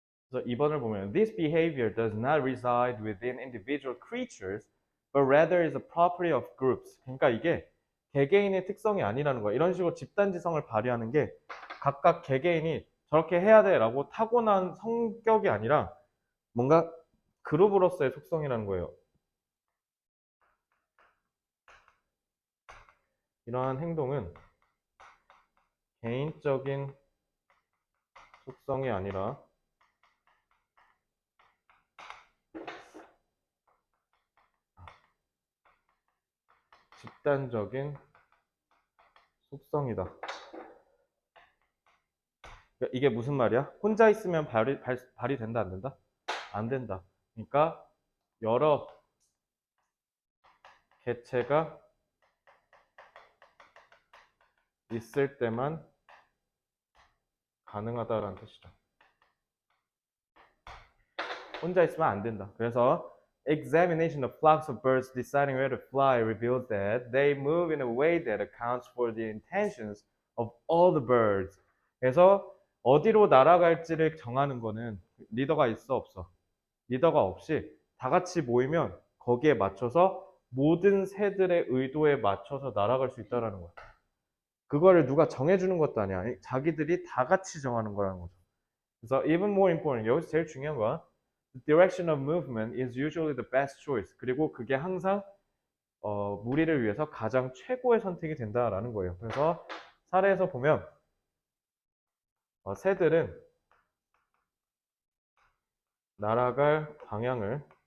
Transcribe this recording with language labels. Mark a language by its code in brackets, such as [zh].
[ko] 그래서 2번을 보면 [en] This behavior does not reside within individual creatures, but rather is a property of groups. [ko] 그러니까 이게 개개인의 특성이 아니라는 거야. 이런 식으로 집단지성을 발휘하는 게 각각 개개인이 저렇게 해야 돼 라고 타고난 성격이 아니라 뭔가 그룹으로서의 속성이라는 거예요. 이러한 행동은 개인적인 속성이 아니라 집단적인 속성이다. 그러니까 이게 무슨 말이야? 혼자 있으면 발휘된다, 안 된다? 안 된다. 그러니까 여러 개체가 있을 때만 가능하다라는 뜻이죠. 혼자 있으면 안 된다. [en] 그래서 examination of flocks of birds deciding where to fly reveals that they move in a way that accounts for the intentions of all the birds. [ko] 그래서 어디로 날아갈지를 정하는 거는 리더가 있어 없어? 리더가 없이 다 같이 모이면 거기에 맞춰서 모든 새들의 의도에 맞춰서 날아갈 수 있다는 거야. 그거를 누가 정해주는 것도 아니야. 자기들이 다 같이 정하는 거라는 거죠. 그래서 [en] even more important, [ko] 여기서 제일 중요한 거야. [en] The direction of movement is usually the best choice. [ko] 그리고 그게 항상 무리를 위해서 가장 최고의 선택이 된다라는 거예요. 그래서 사례에서 보면 새들은 날아갈 방향을